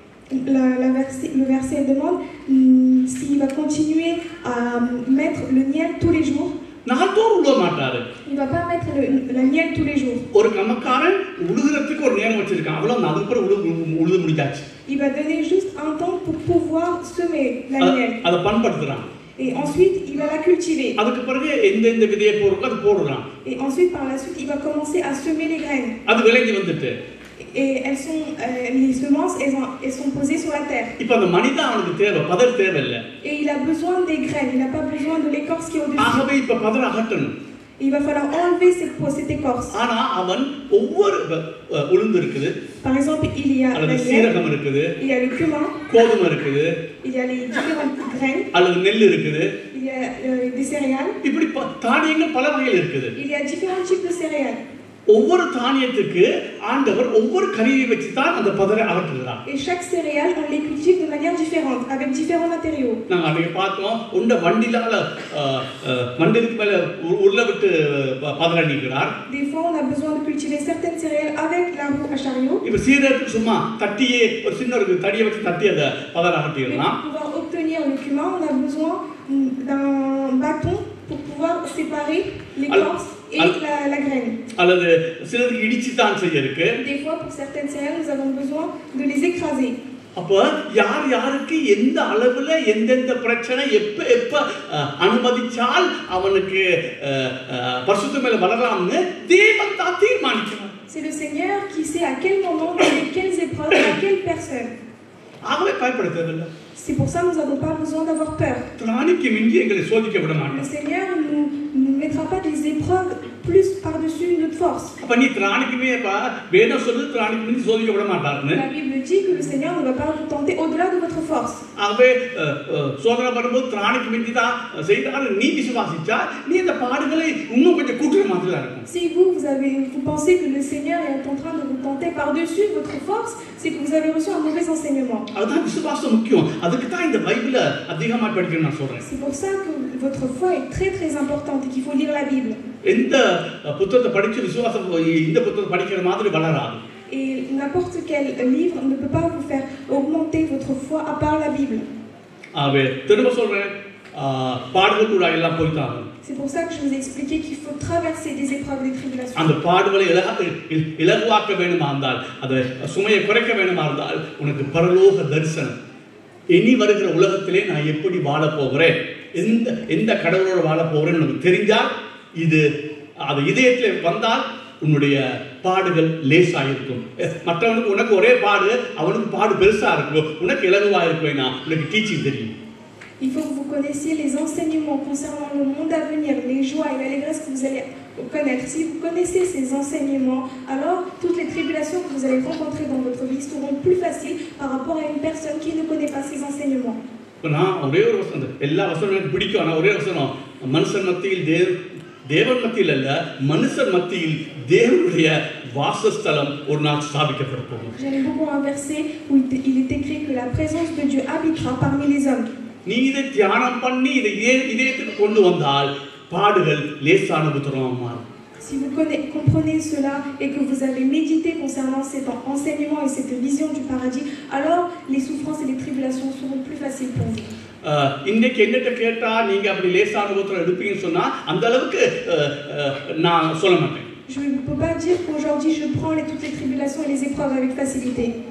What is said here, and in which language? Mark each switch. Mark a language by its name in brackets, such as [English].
[French] Le verset demande s'il va continuer à mettre le miel tous les jours. [Tamil] நாள்தோறும் உழுவ மாட்டாரு. [French] Il va pas mettre la miel tous les jours. [Tamil] ஒரு கமக்காரன் உழுகிறதுக்கு ஒரு நேரம் வச்சிருக்கான். அவ்வளவு அதுக்கு பிறகு உழுது முடிஞ்சாச்சு. [French] Il va donner juste un temps pour pouvoir semer la miel. [Tamil] அத பண்படுத்துறான். [French] Et ensuite il va la cultiver. [Tamil] அதுக்கு பிறகு எந்த விதையை போடுறோம் அது போடுறான். [French] Et ensuite par la suite il va commencer à semer les graines. [Tamil] அது விளைஞ்சு வந்துட்டு [French] et elles sont les semences elles sont posées sur la terre. [Tamil] இப்ப அந்த மனிதன் அவனுக்கு தேவை பதர் தேவை இல்ல. [French] Et il a besoin des graines, il n'a pas besoin de l'écorce qui est au-dessus. [Tamil] ஆகவே இப்ப பதர் அகற்றணும். [French] Et il va falloir enlever cette écorce. [Tamil] ஆனா அவன் ஒவ்வொரு உளுந்து இருக்குது, [French] Par exemple, il y a la [Tamil] அல்லது [French] miel, [Tamil] சீரகம் இருக்குது, [French] il y a le cumin, [Tamil] கோதுமை இருக்குது, [French] il y a les différentes graines, [Tamil] அல்லது நெல் இருக்குது. [French] il y a des céréales. [Tamil] இப்படி தானியங்கள் பல வகையில் இருக்குது. [French] Il y a différents types de céréales. [Tamil] ஒவ்வொரு தானியத்துக்கு ஆண்டவர் ஒவ்வொரு கருவியை வச்சு தான் அந்த பதரை அகற்றுகிறார். [French] Et chaque céréale, on les cultive de manière différente, avec différents matériaux. [Tamil] நாங்க அன்னைக்கு பார்த்தோம், உண்ட வண்டிலால மண்டிலுக்கு மேல உள்ள விட்டு பதரை நீக்கிறார். [French] Des fois, on a besoin de cultiver certaines céréales avec la roue à chariot. [Tamil] இப்ப சீரகத்துக்கு சும்மா தட்டியே ஒரு சின்ன ஒரு தடியை வச்சு தட்டி அதை பதரை அகற்றிடலாம். [French] Pour pouvoir obtenir le cumin, on a besoin d'un bâton pour pouvoir séparer l'écorce et la graine. [Tamil] அல்லது சிலருக்கு இடிச்சு தான் செய்ய இருக்கு. [French] Des fois, pour certaines céréales, nous avons besoin de les écraser. [Tamil] அப்ப யார் யாருக்கு எந்த அளவுல எந்தெந்த பிரச்சனை எப்ப அனுமதிச்சால் அவனுக்கு பரிசுத்த மேல வளரலாம்னு தேவன் தான் தீர்மானிக்கிறார். [French] C'est le Seigneur qui sait à quel moment, dans quelles épreuves, à quelle personne. [Tamil] ஆகவே பயப்பட தேவையில்லை. [French] C'est pour ça que nous n'avons pas besoin d'avoir peur. [Tamil] திராணிக்கு மிஞ்சி எங்களை சோதிக்க விட மாட்டார். [French] Le Seigneur ne mettra pas des épreuves plus par-dessus notre force. [Tamil] அப்ப நீ திராணிக்குமே வேதம் சொல்லுது திராணிக்கு மிஞ்சி சோதிக்க விட மாட்டார்னு. [French] La Bible dit que le Seigneur ne va pas vous tenter au-delà de votre force. [Tamil] ஆகவே சோதனை வரும்போது திராணிக்கு மிஞ்சி தான் செய்தால் நீ விசுவாசிச்சா நீ அந்த பாடுகளை இன்னும் கொஞ்சம் கூட்டுற மாதிரி தான் இருக்கும். [French] Si vous pensez que le Seigneur est en train de vous tenter par-dessus votre force, c'est que vous avez reçu un mauvais enseignement. [Tamil] அதுதான் விசுவாசம் முக்கியம். அதுக்கு தான் இந்த பைபிளை அதிகமா படிக்கணும்னு நான் சொல்றேன். [French] C'est pour ça que votre foi est très très importante et qu'il faut lire la Bible. [Tamil] எந்த புத்தகத்தை படிச்சு விசுவாசம் இந்த புத்தகத்தை படிக்கிற மாதிரி வளராது. [French] Et n'importe quel livre ne peut pas vous faire augmenter votre foi à part la Bible. [Tamil] ஆகவே திரும்ப சொல்றேன், பாடுகள் கூட எல்லாம் போய்த்தாங்க. [French] C'est pour ça que je vous ai expliqué qu'il faut traverser des épreuves, des tribulations. [Tamil] அந்த பாடுகளை இலகுவாக்க வேண்டுமா இருந்தால், அதை சுமையை குறைக்க வேண்டுமா இருந்தால், உனக்கு பரலோக தரிசனம், இனி வருகிற உலகத்திலே நான் எப்படி வாழ போகிறேன், எந்த கடவுளோட வாழ போகிறேன்னு உனக்கு தெரிஞ்சால், இது அது இதயத்தில் வந்தால் உன்னுடைய பாடுகள் லேசாக இருக்கும். மற்றவனுக்கு உனக்கு ஒரே பாடு, அவனுக்கு பாடு பெருசா இருக்கும், உனக்கு இலகுவா இருக்கும், உனக்கு டீச்சிங் தெரியும். [French] Il faut que vous connaissiez les enseignements concernant le monde à venir, les joies et l'allégresse que vous allez connaître. Si vous connaissez ces enseignements, alors toutes les tribulations que vous allez rencontrer dans votre vie seront plus faciles par rapport à une personne qui ne connaît pas ces enseignements. [Tamil] நான் ஒரே ஒரு வசனம், எல்லா வசனமும் எனக்கு பிடிக்கும், ஆனால் ஒரே வசனம், மனுஷன் மத்தியில் தேவன் மத்தியில் அல்ல, மனுஷன் மத்தியில் தேவனுடைய வாசஸ்தலம் ஒரு நாள் ஸ்தாபிக்கப்பட போகும். [French] J'aime beaucoup un verset où il est écrit que la présence de Dieu habitera parmi les hommes. [Tamil] நீ இதை தியானம் பண்ணி இதை இதயத்துக்கு கொண்டு வந்தால் பாடுகள் லேசான உத்தரமா மாறும். [French] Si vous comprenez cela et que vous avez médité concernant cet enseignement et cette vision du paradis, alors les souffrances et les tribulations seront plus faciles pour vous. [Tamil] இன்னைக்கு என்னட்ட கேட்டா நீங்க அப்படி லேசான உத்தரம் எடுப்பீங்கன்னு சொன்னா அந்த அளவுக்கு நான் சொல்ல மாட்டேன். [French] Je ne peux pas dire qu'aujourd'hui je prends toutes les tribulations et les épreuves avec facilité.